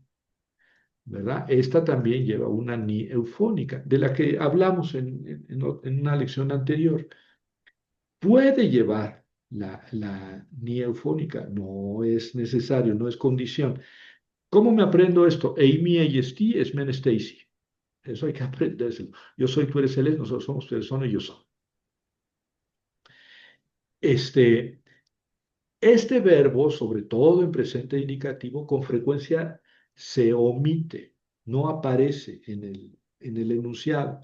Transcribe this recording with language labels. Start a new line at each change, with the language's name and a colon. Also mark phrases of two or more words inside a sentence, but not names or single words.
Spanish: ¿Verdad? Esta también lleva una ni eufónica, de la que hablamos en una lección anterior. Puede llevar la ni eufónica, no es necesario, no es condición. ¿Cómo me aprendo esto?
Greek: Εἰμί, εἶ ἐστί, ἐσμέν, ἐστέ εἰσί.
Spanish: Eso hay que aprendérselo. Yo soy, tú eres, él es, nosotros somos, ustedes son, ellos son. Este, este verbo, sobre todo en presente indicativo, con frecuencia se omite, no aparece en el enunciado.